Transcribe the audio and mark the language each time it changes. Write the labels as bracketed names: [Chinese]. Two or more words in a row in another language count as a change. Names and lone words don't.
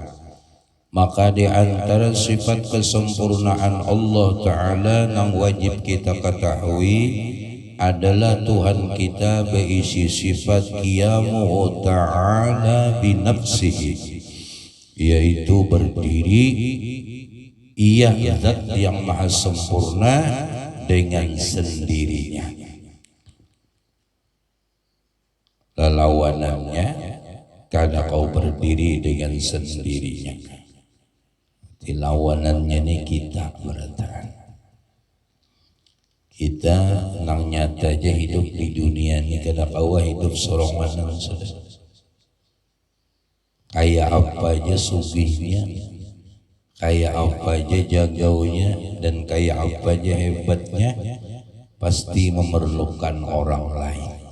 [Indonesian] Maka di antara sifat kesempurnaan Allah Ta'ala yang wajib kita ketahui adalah Tuhan kita berisi sifat [Arabic] قيامه تعالى بنفسه, [Indonesian] yaitu berdiri ia Zat yang maha sempurna dengan sendirinya. Lawanannya karena kau berdiri dengan sendirinya, lawanannya ini kita bertahan. [Banjar] Kita nang nyata aja hidup di dunia ini kada kawa hidup sorongan sudah. Kayak apa aja sugihnya, kayak apa aja jagaunya, dan kayak apa aja hebatnya, pasti memerlukan orang lain.